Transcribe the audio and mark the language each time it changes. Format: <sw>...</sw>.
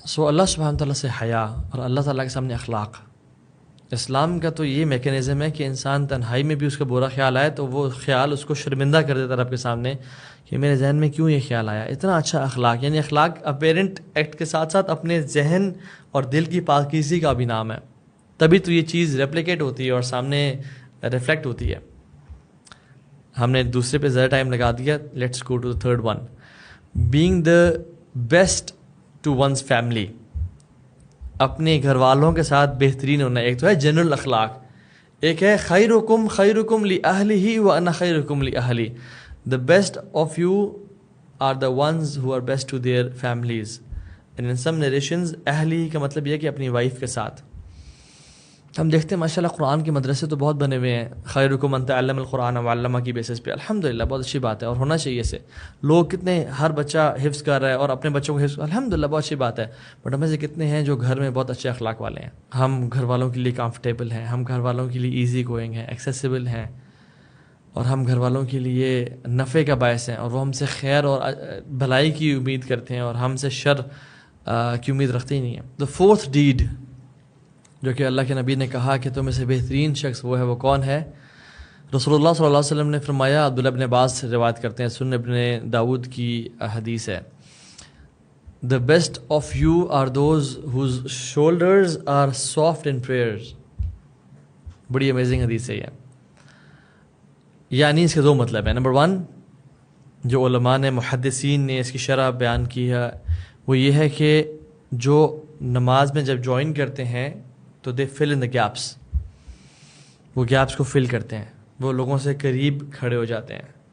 <ur>سو اللہ سبحانہ تعالیٰ سے حیا اور اللہ تعالیٰ کے سامنے اخلاق. اسلام کا تو یہ میکینزم ہے کہ انسان تنہائی میں بھی اس کا برا خیال آئے تو وہ خیال اس کو شرمندہ کر دیتا رب کے سامنے کہ میرے ذہن میں کیوں یہ خیال آیا. اتنا اچھا اخلاق، یعنی اخلاق اپیرنٹ ایکٹ کے ساتھ ساتھ اپنے ذہن اور دل کی پاکیزگی کا بھی نام ہے. تبھی تو یہ چیز ریپلیکیٹ ہوتی ہے اور سامنے ریفلیکٹ ہوتی ہے. ہم نے دوسرے پہ زیادہ ٹائم لگا دیا.</ur> <en>Let's go to the third one, being the best to one's family.</en> <ur>اپنے گھر والوں کے ساتھ بہترین ہونا. ایک تو ہے جنرل اخلاق، ایک ہے</ur> <ar>خیرکم خیرکم لأہلہ وانا خیرکم لأہلی.</ar> <en>The best of you are the ones who are best to their families. And in some narrations</en> <ur>اہلی کا مطلب یہ کہ اپنی وائف کے ساتھ. ہم دیکھتے ہیں ماشاءاللہ قرآن کے مدرسے تو بہت بنے ہوئے ہیں،</ur> <ar>خیرکم من تعلم القرآن وعلمہ</ar> <ur>کی بیسس پہ. الحمدللہ بہت اچھی بات ہے اور ہونا چاہیے سے. لوگ کتنے، ہر بچہ حفظ کر رہا ہے اور اپنے بچوں کو حفظ، الحمدللہ بہت اچھی بات ہے. بٹ ہمیں سے کتنے ہیں جو گھر میں بہت اچھے اخلاق والے ہیں. ہم گھر والوں کے لیے کمفرٹیبل ہیں، ہم گھر والوں کے لیے ایزی گوئنگ ہیں، ایکسیسیبل ہیں، اور ہم گھر والوں کے لیے نفع کا باعث ہیں، اور وہ ہم سے خیر اور بھلائی کی امید کرتے ہیں اور ہم سے شر کی امید رکھتے ہی نہیں ہیں.</ur> <en>The fourth deed</en> <ur>جو کہ اللہ کے نبی نے کہا کہ تم میں سے بہترین شخص وہ ہے، وہ کون ہے؟ رسول اللہ صلی اللہ علیہ وسلم نے فرمایا، عبداللہ ابن عباس سے روایت کرتے ہیں، سنن ابن داود کی حدیث ہے،</ur> <en>the best of you are those whose shoulders are soft in prayers.</en> <ur>بڑی امیزنگ حدیث ہے یہ. یعنی اس کے دو مطلب ہیں. نمبر 1 جو علماء نے محدثین نے اس کی شرح بیان کی ہے وہ یہ ہے کہ جو نماز میں جب جوائن کرتے ہیں تو</ur> <en>they fill in the gaps,</en> <ur>وہ گیپس کو فل کرتے ہیں, وہ لوگوں سے قریب کھڑے ہو جاتے ہیں.</ur>